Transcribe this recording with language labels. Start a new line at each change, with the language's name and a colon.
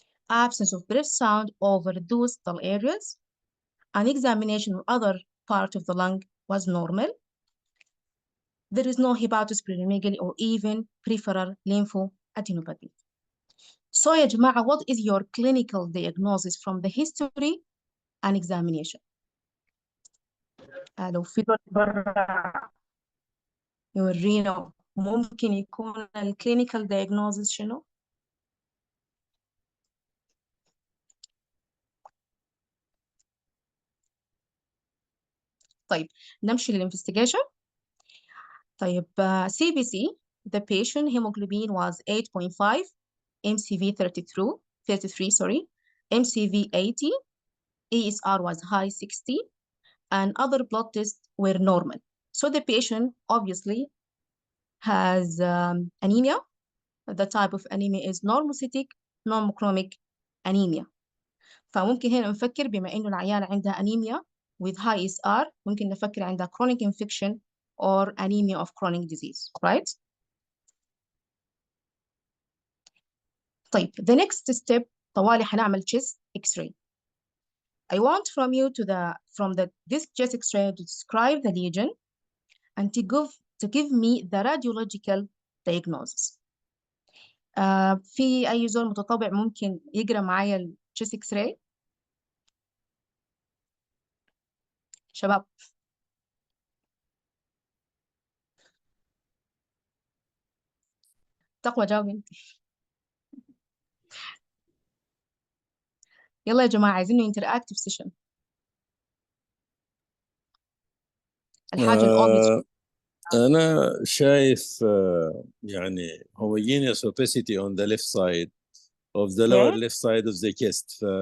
English: Absence of breath sound over those dull areas. An examination of other part of the lung was normal. There is no hepatosplenomegaly or even peripheral lymphoadenopathy. So
Arabic: يا جماعة,
English: what is your clinical diagnosis from the history and examination?
Arabic: لو في دول برا يورينا ممكن يكون الكلينيكال diagnosis شنو؟ طيب نمشي للانفستيجيشن.
English: طيب CBC, the patient hemoglobin was 8.5, MCV 33, sorry, MCV 80, ESR was high 60, and other blood tests were normal. So the patient obviously has anemia. The type of anemia is normocytic normochromic anemia.
Arabic: فممكن هنا نفكر بما إنه العيانة عندها
English: anemia with high ESR,
Arabic: ممكن نفكر عندها
English: chronic infection or anemia of chronic disease, right? طيب the next step
Arabic: طوالي حنعمل
English: chest x-ray. I want from you this chest x-ray to describe the lesion and to give me the radiological diagnosis.
Arabic: في أي زول متطوع ممكن يقرأ معايا ال chest x-ray؟ شباب تقوى جاوب انت. يلا يا جماعة عايزينه
English: interactive session.
Arabic: الحاجة الobvious. أنا شايف يعني
English: homogeneous opacity on the left side of the lower left side of the chest.